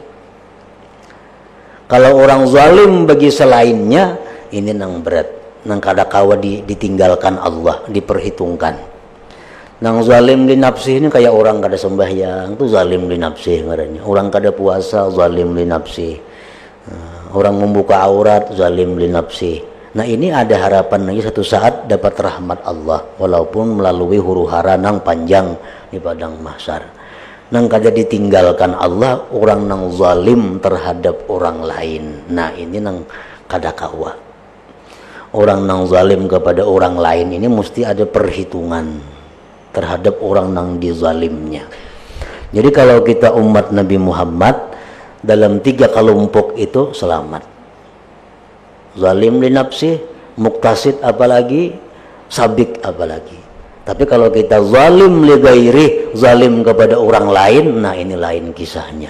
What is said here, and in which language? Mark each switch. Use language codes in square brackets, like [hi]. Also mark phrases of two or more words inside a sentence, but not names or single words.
[id] Kalau orang zalim bagi selainnya, ini nang berat. [bjn] Nang kada kawa ditinggalkan Allah, diperhitungkan. Nang [ar] ظالم لنفسي [bjn] ini kayak orang kada sembahyang, itu [ar] ظالم لنفسي [bjn] ngarannya. Orang kada puasa, [ar] ظالم لنفسي. [id] Orang membuka aurat, [ar] ظالم لنفسي. [id] Nah, ini ada harapan lagi satu saat dapat rahmat Allah, walaupun melalui huru-hara nang panjang di padang mahsyar. [bjn] Nang kada ditinggalkan Allah, orang nang zalim terhadap orang lain. Nah, ini nang kada kawa. [id] Orang nang zalim kepada orang lain ini mesti ada perhitungan terhadap orang nang dizalimnya. Jadi kalau kita umat Nabi Muhammad dalam 3 kelompok itu selamat. [ar] ظالم لنفسي, [id] muktasid apalagi, sabik apalagi. Tapi kalau kita [ar] ظالم لغيري, [id] zalim kepada orang lain, nah ini lain kisahnya.